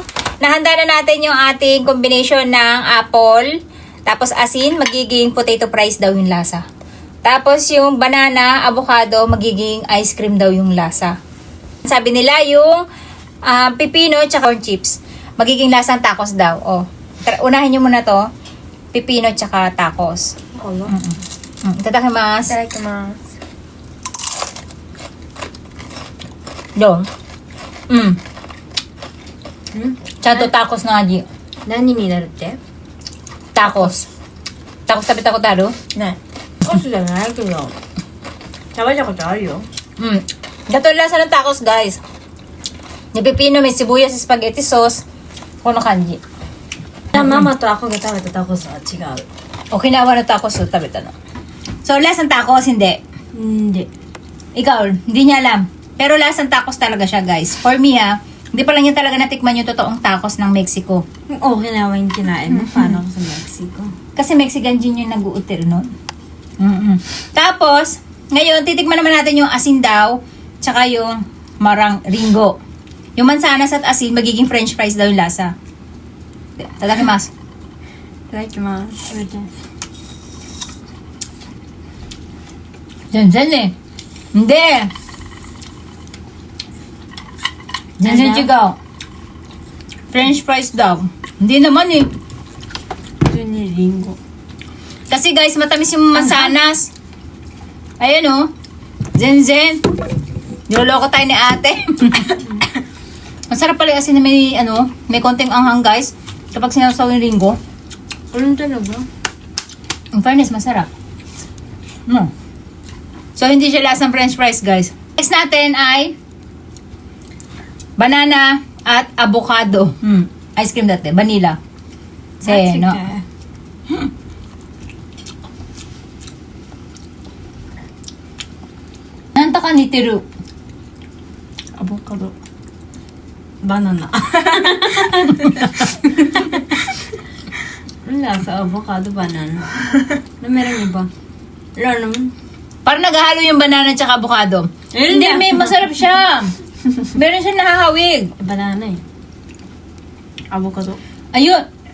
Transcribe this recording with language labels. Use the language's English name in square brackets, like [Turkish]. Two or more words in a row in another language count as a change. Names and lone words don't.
[Filipino] Nahanda na natin yung ating combination ng apple, tapos asin, magiging [English] potato fries [Filipino] daw yung lasa. Tapos yung banana, avocado, magiging [English] ice cream [Filipino] daw yung lasa. Sabi nila yung pipino at [English] corn chips, [Filipino] magiging lasang tacos daw. Oh. Unahin nyo muna to, pipino at tacos. [Japanese] Itadakimasu. Yo. ちゃんとタコスの味。何になるって？タコス。タコス食べたことある？ない。タコスじゃないけど。食べたことあるよ。 [Filipino] Gato lang sa ng tacos, guys. May pipino, may sibuyas, [English] spaghetti sauce. [Japanese] この 感じ. ママとアコが食べたタコスは違う。 Okinawa na tacos食べたの. [Filipino] So, lasang tacos, hindi. Hindi. Ikaw, hindi niya alam. Pero lasang tacos talaga siya, guys. For me, hindi pa lang niya talaga natikman yung totoong tacos ng Mexico. Okinawa yung kinain mo. Paano ko sa Mexico? Kasi Mexican gin yung nag-uutir nun. Tapos, ngayon, titikman naman natin yung asin daw, tsaka yung marang ringo. Yung mansanas at asin, magiging [English] french fries [Filipino] daw yung lasa. [Japanese] Tadakimasu. いただきます。食べて。全然ね。Hindi. 全然違う。 [English] French fries [Japanese] daw. [Filipino] Hindi naman eh. [Japanese] 普通にリンゴ。 [Filipino] Kasi guys, matamis yung mansanas. Ayan oh. Zen. Niloloko tayo ni ate. Masarap pala yung asin na may konting anghang guys. Kapag sinasaw yung ringo. Ano talaga? [English] In fairness, [Filipino] masarap. No. So, hindi siya lasang [English] french fries, [Filipino] guys. Next natin ay banana at avocado. [English] Ice cream [Filipino] dati. Vanilla. Say, no? [Japanese] なんか 似てる? アボカド。バナナ。 [Filipino] Wala sa avocado, banana. Na meron iba? Wala naman. Parang naghahalo yung banana at avocado. Hindi, may masarap siya. Meron siya nahahawig. Banana eh. Avocado. Ayun.